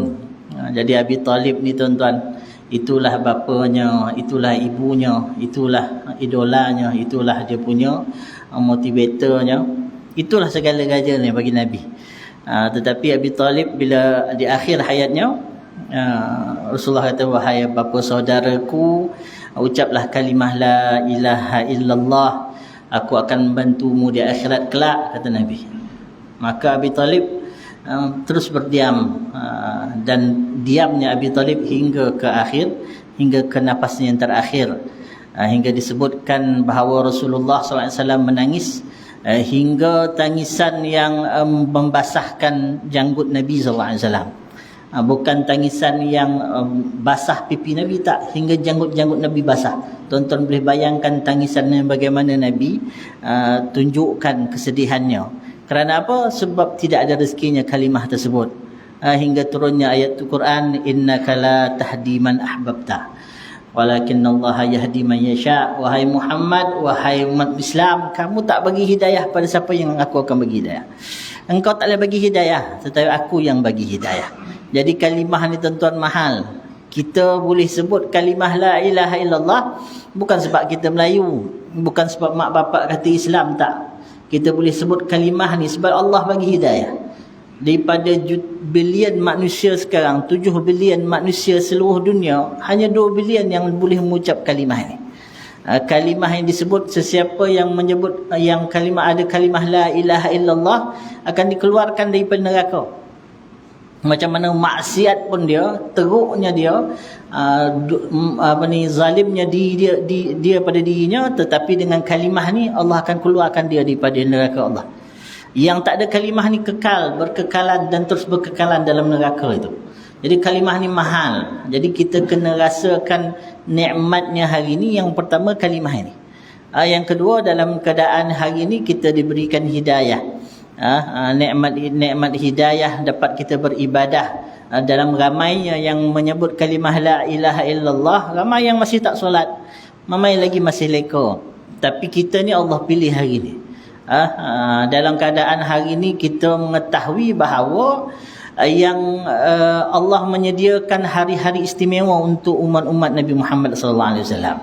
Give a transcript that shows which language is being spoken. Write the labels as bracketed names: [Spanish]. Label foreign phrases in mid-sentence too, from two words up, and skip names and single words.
[Malay] Jadi Abi Talib ni tuan-tuan, itulah bapanya, itulah ibunya, itulah idolanya, itulah dia punya motivatornya, itulah segala-galanya bagi Nabi. Tetapi Abi Talib bila di akhir hayatnya, Rasulullah kata, wahai bapa saudaraku, ucaplah kalimah [Arabic] لا إله إلا الله, [Malay] aku akan membantumu di akhirat kelak, kata Nabi. Maka Abi Talib terus berdiam, dan diamnya Abi Talib hingga ke akhir, hingga ke nafasnya yang terakhir, hingga disebutkan bahawa Rasulullah SAW menangis hingga tangisan yang membasahkan janggut Nabi SAW. Bukan tangisan yang basah pipi Nabi, tak, hingga janggut-janggut Nabi basah. Tuan-tuan boleh bayangkan tangisannya bagaimana Nabi tunjukkan kesedihannya. Kerana apa? Sebab tidak ada rezekinya kalimah tersebut. Hingga turunnya ayat Al-Quran, [Arabic] إنك لا تهدي من أحببت ولكن الله يهدي من يشاء. [Malay] Wahai Muhammad, wahai umat Islam, kamu tak bagi hidayah pada siapa yang aku akan bagi hidayah. Engkau tak boleh bagi hidayah, tetapi aku yang bagi hidayah. Jadi kalimah ni tuan-tuan mahal. Kita boleh sebut kalimah [Arabic] لا إله إلا الله [Malay] bukan sebab kita Melayu, bukan sebab mak bapak kata Islam, tak. Kita boleh sebut kalimah ni sebab Allah bagi hidayah. Daripada bilion manusia sekarang, 7 bilion manusia seluruh dunia, hanya 2 bilion yang boleh mengucap kalimah ini. Kalimah yang disebut, sesiapa yang menyebut yang kalimah, ada kalimah [Arabic] لا إله إلا الله, [Malay] akan dikeluarkan daripada neraka. Macam mana maksiat pun dia, teruknya dia, zalimnya dia pada dirinya, tetapi dengan kalimah ni Allah akan keluarkan dia daripada neraka Allah. Yang tak ada kalimah ni kekal, berkekalan dan terus berkekalan dalam neraka itu. Jadi kalimah ni mahal. Jadi kita kena rasakan nikmatnya hari ini. Yang pertama kalimah ini. Yang kedua, dalam keadaan hari ini kita diberikan hidayah. Nikmat hidayah dapat kita beribadah. Dalam ramainya yang menyebut kalimah [Arabic] لا إله إلا الله, [Malay] ramai yang masih tak solat, ramai lagi masih leka. Tapi kita ni Allah pilih hari ini. Dalam keadaan hari ini kita mengetahui bahawa yang Allah menyediakan hari-hari istimewa untuk umat-umat Nabi Muhammad [Arabic] صلى الله عليه وسلم.